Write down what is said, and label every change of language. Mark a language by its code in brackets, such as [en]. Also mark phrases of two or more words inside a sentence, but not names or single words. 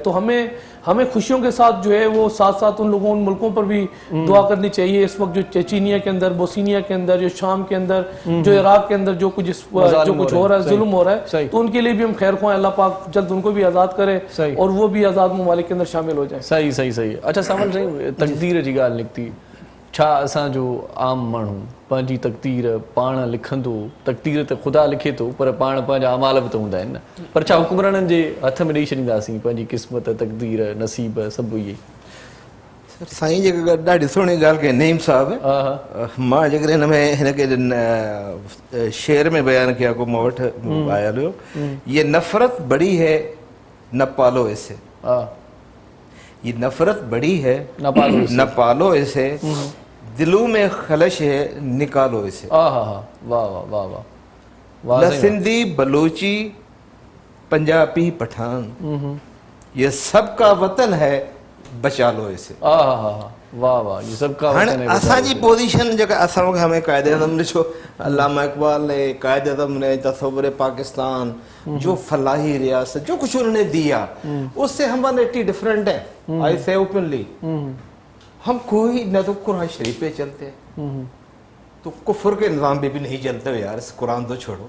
[ur] تو ہمیں خوشیوں کے ساتھ جو ہے وہ ساتھ ساتھ ان لوگوں، ان ملکوں پر بھی دعا کرنی چاہیے. اس وقت جو چیچنیا کے اندر، بوسنیا کے اندر، جو شام کے اندر، جو عراق کے اندر جو کچھ ہو رہا ہے، ظلم ہو رہا ہے، تو ان کے لیے بھی ہم خیر خواہ، اللہ پاک جلد ان کو بھی آزاد کرے صحیح. اور وہ بھی آزاد ممالک کے اندر شامل ہو جائے. صحیح صحیح صحیح. [sd] अच्छा सावल साईं, तक़दीर जी ॻाल्हि निकिती, छा असांजो आम माण्हू पंहिंजी तक़दीर पाण लिखंदो? तक़दीर त ख़ुदा लिखे थो, पर पाण पंहिंजा अमाल बि त हूंदा आहिनि न। पर छा हुकुमराननि जे हथ में ॾेई छॾींदासीं पंहिंजी क़िस्मत, तक़दीर, नसीब सभु इहे? साईं जेका ॾाढी सुहिणी ॻाल्हि कई नईम साहब। मां जेकर हिन में हिनखे शेर में बयानु कया को मूं वटि आयल हुयो, [ur] یہ نفرت بڑی ہے نہ پالو اسے، یہ نفرت بڑی ہے نہ پالو اسے، دلوں میں خلش ہے نکالو اسے. واہ واہ واہ واہ. نہ سندھی بلوچی پنجابی پٹھان، یہ سب کا وطن ہے بچا لو اسے. واہ واہ، یہ سب کا وطن ہے. [sd] असांजी पोजीशन जेका असां हमें कायदे आज़म ॾिसो, [ur] علامہ اقبال نے، قائد اعظم نے تصور پاکستان، جو فلاحی ریاست، جو کچھ انہوں نے دیا، اس سے ہمارے اتنی ڈیفرنٹ ہے. [en] I say openly, [ur] ہم کوئی نہ تو قرآن شریف پے چلتے ہیں، تو کفر کے نظام پے بھی نہیں چلتے ہو یار، اس قرآن تو چھوڑو.